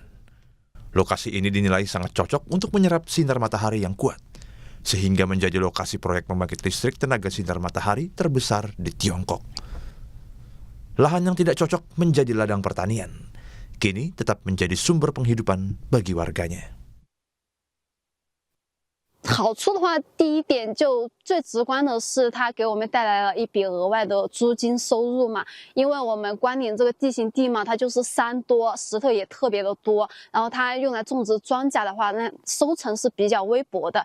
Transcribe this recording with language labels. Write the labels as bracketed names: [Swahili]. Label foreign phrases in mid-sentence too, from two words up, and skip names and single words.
[Indonesian] Lokasi ini dinilai sangat cocok untuk menyerap sinar matahari yang kuat, sehingga menjadi lokasi proyek pembangkit listrik tenaga sinar matahari terbesar di Tiongkok. Lahan yang tidak cocok menjadi ladang pertanian, kini tetap menjadi sumber penghidupan bagi warganya. [Chinese] 好处的话，第一点就最直观的是，它给我们带来了一笔额外的租金收入嘛。因为我们关岭这个地形地嘛，它就是山多，石头也特别的多，然后它用来种植庄稼的话，那收成是比较微薄的。